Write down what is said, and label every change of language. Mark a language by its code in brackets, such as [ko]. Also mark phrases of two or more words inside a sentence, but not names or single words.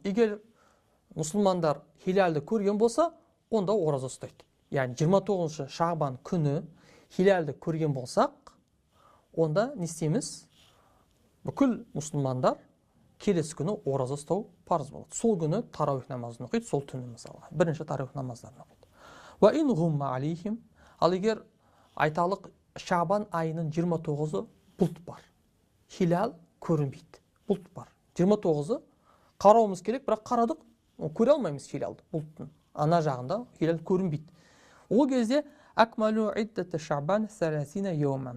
[kk] Егер мұсылмандар хилалды көрген болса, онда ораза ұстайды. Яғни 29-шы Шабан күні хилалды көрген болсақ, онда не істейміз? Бүкіл мұсылмандар келесі күні ораза ұстау парыз болады. Сол күні тарауих намазын оқиды, сол түні мысалға. Бірінші тарауих намаздарын оқиды. [ar] وإن غم عليهم. [kk] Ал егер айталық Шабан айының 29-ы бұлт бар. Хилал көрінбейді. Бұлт бар. 29-ы қарауымыз керек, бірақ қарадық, көре алмаймыз хилалды, бұлттың. Ана жағында хилал көрінбейді. Ол кезде [ar] أكملوا عدة شعبان 30 يوما.